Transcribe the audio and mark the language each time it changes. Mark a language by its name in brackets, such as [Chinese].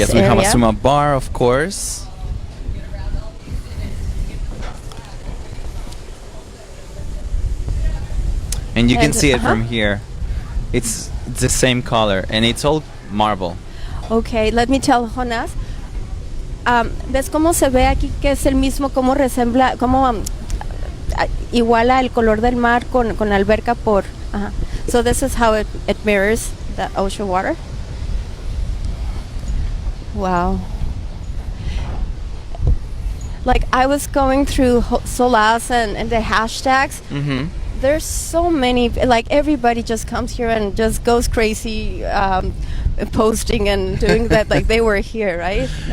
[English] Yes, we have a Suma bar, of course. And you can see it from here. It's the same color, and it's all marble. Okay, let me tell Jonas. [Spanish] ¿Ves cómo se ve aquí que es el mismo, cómo resembla, cómo iguala el color del mar con la alberca por... [English] So this is how it mirrors the ocean water. Wow. Like I was going through Solas and the hashtags. There's so many, like everybody just comes here and just goes crazy posting and doing that like they were here, right?